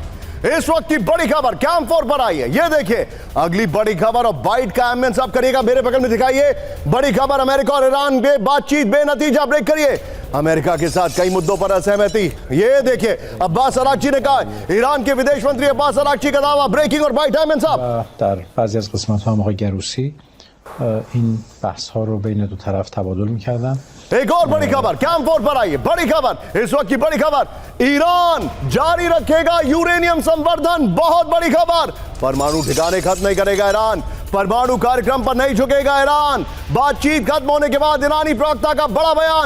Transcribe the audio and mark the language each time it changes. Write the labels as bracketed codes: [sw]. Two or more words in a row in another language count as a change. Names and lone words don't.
[hi] इस वक्त की बड़ी खबर कैंप 4 पर आई है। ये देखिए अगली बड़ी खबर, और बाइट का एम्बियंस आप करिएगा, मेरे बगल में दिखाइए। बड़ी खबर, अमेरिका और ईरान में बातचीत बेनतीजा। ब्रेक करिए। अमेरिका के साथ कई मुद्दों पर असहमति। ये देखिए, अब्बास अरागची ने कहा, ईरान के विदेश मंत्री अब्बास अरागची का दावा। ब्रेकिंग और [en] bite ambience [hi] आप। [fa] در بعضی از قسمت‌ها هم آقای گروسی این بحث‌ها رو بین دو طرف تبادل می‌کردن. [hi] एक और बड़ी खबर कैंप 4 पर आई है। बड़ी खबर, इस वक्त की बड़ी खबर, ईरान जारी रखेगा यूरेनियम संवर्धन। बहुत बड़ी खबर, परमाणु ठिकाने खत्म नहीं करेगा ईरान, परमाणु कार्यक्रम पर नहीं झुकेगा ईरान। बातचीत खत्म होने के बाद ईरानी प्रवक्ता का बड़ा बयान।